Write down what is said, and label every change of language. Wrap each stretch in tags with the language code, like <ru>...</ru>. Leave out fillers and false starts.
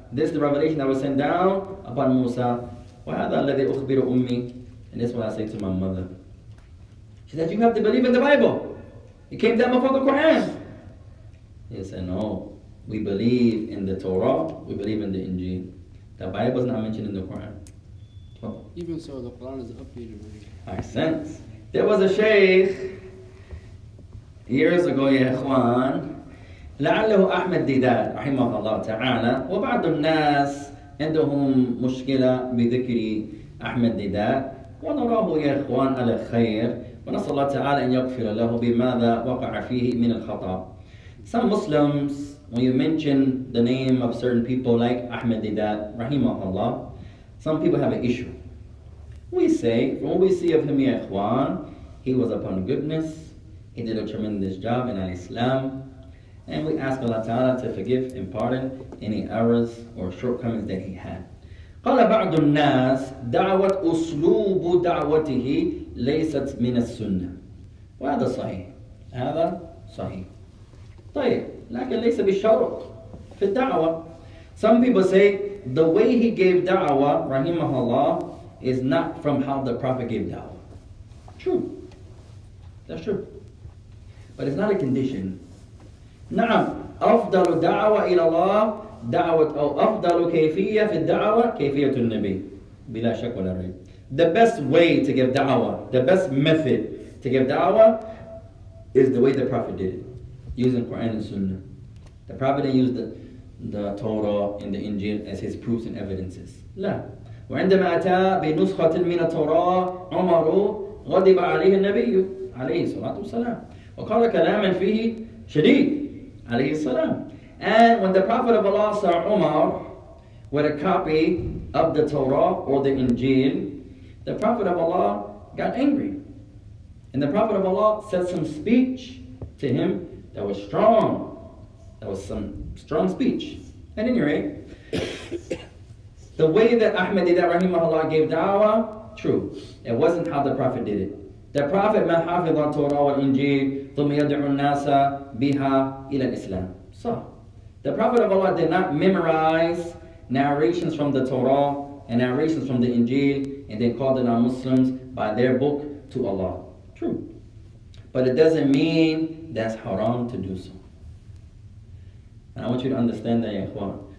<en>This is the revelation that was sent down upon Musa.</en> <ar>وَهَذَا الَّذِي أُخْبِرُ أُمِّي,</ar> <en>and that's what I say to my mother. She said, you have to believe in the Bible. It came down before the Quran. He said, no. We believe in the Torah, we believe in the Injil. The Bible is not mentioned in the Quran. Oh. Even so, the Quran is updated already. Makes sense. There was a sheikh years ago,</en> <ar>ya ikhwan, لعله أحمد ديدات رحمه الله تعالى, وبعض الناس عندهم مشكلة بذكر أحمد ديدات, ونراه يا إخوان على خير, ونسأل الله تعالى أن يغفر له بماذا وقع فيه من الخطأ.</ar> <en>Some Muslims, when you mention the name of certain people like Ahmed Didat, rahimahullah, some people have an issue. We say, from what we see of him, ya ikhwan, he was upon goodness, he did a tremendous job in Al-Islam, and we ask Allah Ta'ala to forgive and pardon any errors or shortcomings that he had.</en> <ar>قال بعض الناس دعوة أسلوب دعوته ليست من السنة. وهذا صحيح. هذا صحيح. طيب، لكن ليس بالشرط في الدعوة.</ar> <en>Some people say the way he gave da'wah, rahimahullah, is not from how the Prophet gave da'wah. True. That's true. But it's not a condition.</en> <ar>نعم أفضل دعوة إلى الله دعوة أو أفضل كيفية في الدعوة كيفية النبي بلا شك ولا ريب.</ar> <en>The best way to give da'wah, the best method to give da'wah is the way the Prophet did it, using Quran and Sunnah. The Prophet didn't use the Torah and the Injil as his proofs and evidences.</en> <ar>لا. وعندما أتى بنسخة من التوراة عمر غضب عليه النبي عليه الصلاة والسلام وقال كلاما فيه شديد عليه السلام.</ar> <en>And when the Prophet of Allah saw Umar with a copy of the Torah or the Injil, the Prophet of Allah got angry. And the Prophet of Allah said some speech to him that was strong. That was some strong speech. At any rate, the way that Ahmad rahimahullah gave da'wah, true. It wasn't how the Prophet did it.</en> <ar>The Prophet ما حافظ التوراة والإنجيل ثم يدعو الناس بها إلى الإسلام.</ar> <en>So, the Prophet of Allah did not memorize narrations from the Torah and narrations from the Injil and then call the non-Muslims by their book to Allah. True. But it doesn't mean that's haram to do so. And I want you to understand that, ya ikhwan.</en>